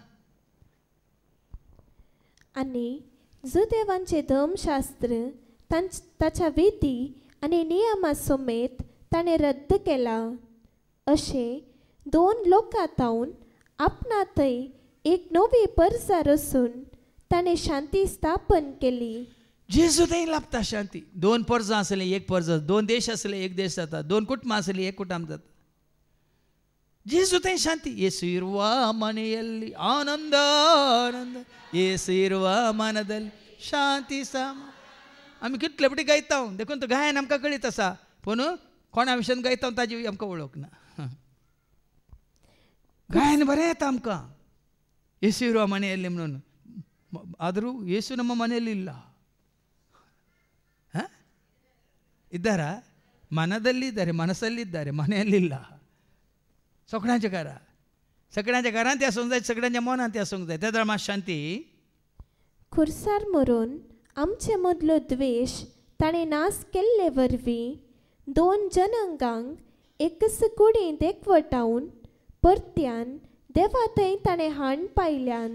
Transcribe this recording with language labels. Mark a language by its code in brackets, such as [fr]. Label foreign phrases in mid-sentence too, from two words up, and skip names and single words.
[kok] आनी जो देवांचे धर्मशास्त्र ताच्या विधी आनी नियमा समेत ताणें रद्द केला अशें 2 लोकांतावन आपणातय एक नवी परसा रचून ताणें शांती स्थापन केली जेजू थंय लाभता शांती 2 परजां आसलीं 1 परजा 2 देश आसले 1 देश जाता 2 कुटुंबां आसलीं 1 कुटुंब जाता जेजू थंय शांती [kn] ಯೇಸು ಇರುವ ಮನೆಯಲ್ಲಿ ಆನಂದ ಆನಂದ ಯೇಸು ಇರುವ ಮನದಲ್ಲಿ [kok] शांती सम आमी कितले फावटी गायता देखून तो गायन आमकां कळीत आसा पूण कोणा विशयान गायता ताजी आमकां वळख ना गायन बरें येता आमकां [kn] ಯೇಸು ಇರುವ ಮನೆಯಲ್ಲಿ [kok] म्हणून [kn] ಆದರೂ ಯೇಸು ನಮ್ಮ ಮನೆಯಲ್ಲಿ ಇಲ್ಲ ಇದ್ದಾರಾ ಮನದಲ್ಲಿದ್ದಾರೆ ಮನಸ್ಸಲ್ಲಿದ್ದಾರೆ ಮನೆಯಲ್ಲಿಲ್ಲ [kok] सगळ्यांच्या घरांत ते आसूंक जाय सगळ्यांच्या मनांत ते आसूंक जाय त्या मात शांती खुर्सार मरून आमचे मदलो द्वेश ताणें नाश केल्ले वरवीं 2 जनांगांक एकच कुडींत एकवटावन परत्यान देवा थंय ताणें हाण पायल्यान